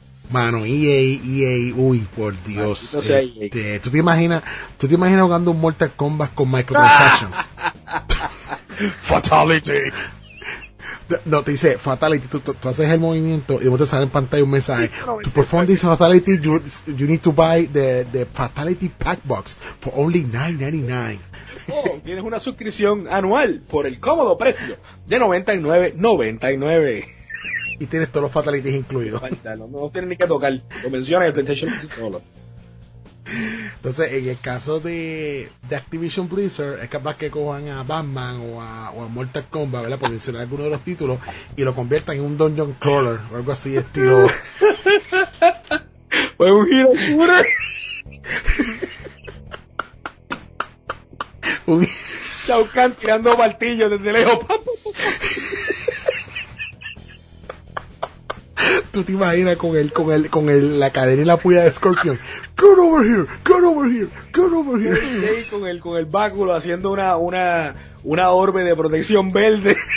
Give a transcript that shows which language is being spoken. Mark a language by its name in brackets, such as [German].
[Spanish] Mano, EA, uy, por Dios. Maldito sea EA. ¿Tú te imaginas jugando un Mortal Kombat con microtransactions? Fatality. No, te dice Fatality, tú haces el movimiento y luego te sale en pantalla un mensaje. [English] To perform this Fatality, you need to buy the Fatality Pack Box for only $9.99. [Spanish] Oh, tienes una suscripción anual por el cómodo precio de $99.99. Y tienes todos los Fatalities incluidos. No tienes ni que tocar, lo mencionas en el PlayStation solo. Entonces, en el caso de Activision Blizzard, es capaz que cojan a Batman o a Mortal Kombat, ¿verdad? Por mencionar alguno de los títulos, y lo conviertan en un dungeon crawler o algo así, estilo. O en un hero shooter. Shao Kahn tirando martillos desde lejos. ¿Tú te imaginas con el la cadena y la puya de Scorpion? [English] Get over here, get over here, get over here. [Spanish] Sí, con el báculo haciendo una orbe de protección verde.